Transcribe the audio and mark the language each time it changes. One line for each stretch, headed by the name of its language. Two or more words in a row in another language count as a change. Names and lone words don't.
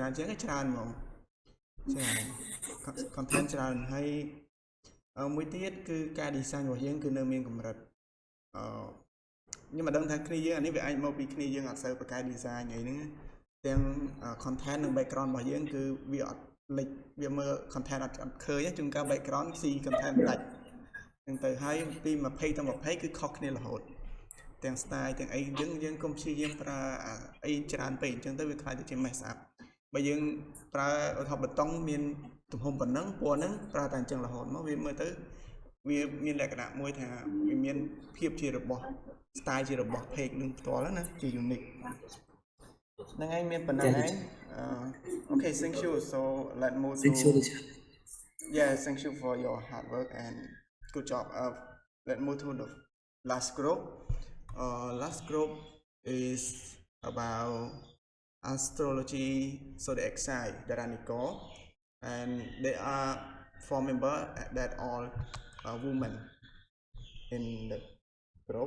Khmer: ច្រើនជាងទេច្រើនហ្មងច្រើន content ច្រើនហើយមួយទៀតគឺការ design របស់យើងគឺនៅមានកម្រិតខ្ញុំមិនដឹងថាគ្នាយើងអានេះវាអាចមកពីគ្នាយើងអត់សូវបកកែ design អីហ្នឹងទាំង content និង background របស់យើងគឺវាអត់ លេចវាមើល content អត់ឃើញជួនកាល background ស៊ី content ដាច់ហ្នឹងទៅហើយពី20ទៅ20គឺខុសគ្នារហូតទាំង style ទាំងអីយើងកុំព្យាយាម ប្រើអីច្រើនពេកអញ្ចឹងទៅវាខ្លាចទៅជា
English: mess up
Khmer: បើយើងប្រើឧទាហរណ៍បតុងមានទំហំប៉ុណ្ណឹងពណ៌ហ្នឹងប្រើតែអ ញ្ចឹងរហូតមកវាមើលទៅវាមានលក្ខណៈមួយថាវាមានភាពជារបស់ style ជារបស់ page នឹងផ្ទាល់ណាជា unique ហ្នឹងឯងមានប៉ុណ្ណឹងឯង
English: Okay thank you so let's move to yeah thank you for your hard work and good job let's move to the last group last group is about astrology zodiac sign Daranico and they are 4 members that all are women in the group.